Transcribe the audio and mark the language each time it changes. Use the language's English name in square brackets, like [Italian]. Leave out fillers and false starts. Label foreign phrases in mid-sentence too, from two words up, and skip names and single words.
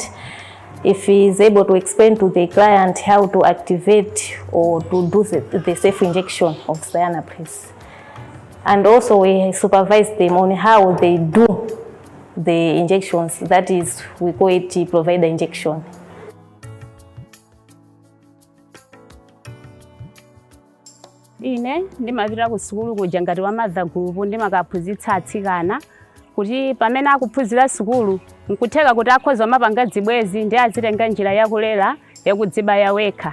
[English] If he is able to explain to the client how to activate or to do the safe injection of Sayana Press. And also we supervise them on how they do the injections, that is, we call it provider injection. [Nyanja] Ine ndimavira kusukulu kuja ngati wa [English] mother group [Nyanja] ndimakaphunzitsa atsikana kuti pamene akuphunzira sukulu nkutheka kuti akhoza mapanga dzibwezi ndi azitenga njira yakulera yakudzibaya wekha.